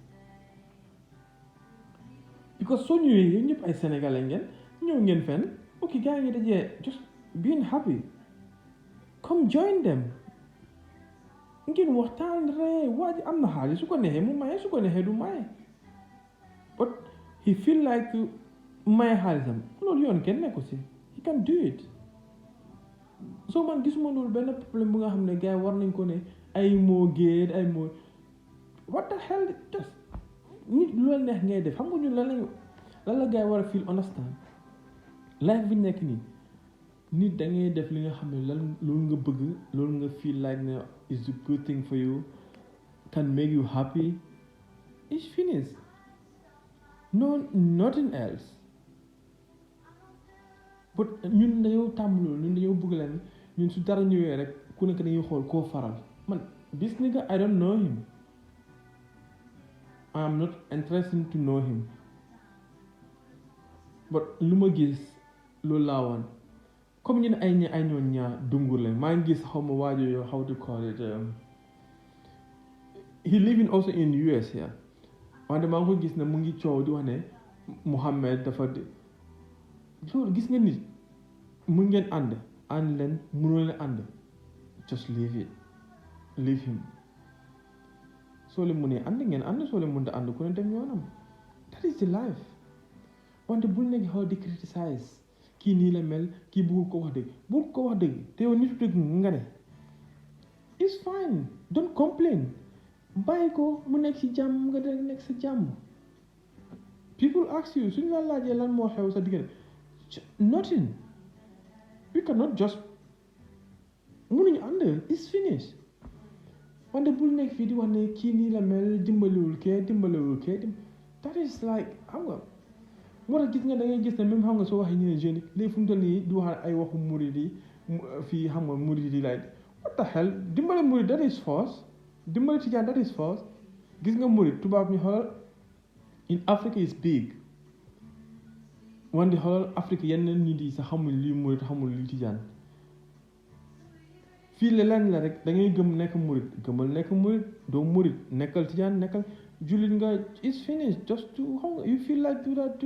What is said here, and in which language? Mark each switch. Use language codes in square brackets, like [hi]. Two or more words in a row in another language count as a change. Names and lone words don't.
[wo] because soo ñëwee yéen ñëpp ay sénégalais ngeen ñëw ngeen fenn ok gars yi ngi dajee [en] just being happy come join them [wo] ngeen waxtaan ree waa ji am na xaalis su ko neexee mu maye su ko neexee du maye [en] but he feel like [wo] maye xaalisam loolu yoon kenn nekku si [en] he can do it [wo] soo man gisuma loolu benn problème bu nga xam ne gars yi war nañ ko ne ay moo géet ay moo [en] what the hell just [wo] nit lu la neex ngay def xam nga ñun lan la gars yi war a [en] feel understand life [wo] bi nekk nii nit da ngay def li nga xam ne lan loolu nga bëgg loolu nga feel like ne [en] is a good thing for you can make you happy it's finished no nothing else [wo] but ñun dañoo tàmm loolu ñun dañoo bëgg leen ñun su dara ñëwee rek ku nekk dañuy xool koo faral man [en] this nigga I don't know him I am not interested to know him [wo] but lu ma gis loolu laa woon comme ñu ne ay ñoon ñaar dungur leen maa ngi gis xaw ma waajo yoo [en] how to call it he living also in US here [wo] wante maa ngi ko gis ne mu ngi coow di wax ne Muhammad dafa loolu gis nga nit mun ngeen ànd leen mënoo leen ànd [en] just leave him [wo] soo leen mënee ànd ngeen ànd soo leen mënta ànd ku ne dem yoonam [en] that is the life [wo] wante bul nekk xaw di criticize kii nii la mel kii bëggul ko wax dëgg te yow nitu dëgg nga ne [en] it's fine don't complain [wo] bàyyi ko mu nekk ci jàmm nga de nekk sa jàmm [en] people ask you [wo] suñu la laajee lan moo xew sa diggante [en] nothing we cannot just [wo] mënuñu ànd [en] it's finished [wo] wante bul nekk fii di wax ne kii nii la mel dimbaliwul kee [en] that is like [wo] xam nga moo tax gis nga da ngay gis ne même xam nga soo waxee ñu ne jeune léegi fu mu toll nii di wax ay waxu murid yi fii xam nga murid yi [en] like what the hell [wo] dimbali murid [en] that is force [wo] dimbali tijaan [en] that is force [wo] gis nga murid tubaab ñu xoolal [en] in Africa is big [wo] wante xoolal Afrique yenn nit yi sax xamul lii murid xamul lii tijaan fii leneen la rek da ngay gëm nekk murid gëmal nekk murid doo murid nekkal tijaan nekkal jullit nga [en] it's finished just to [wo] xam nga [en] you feel like do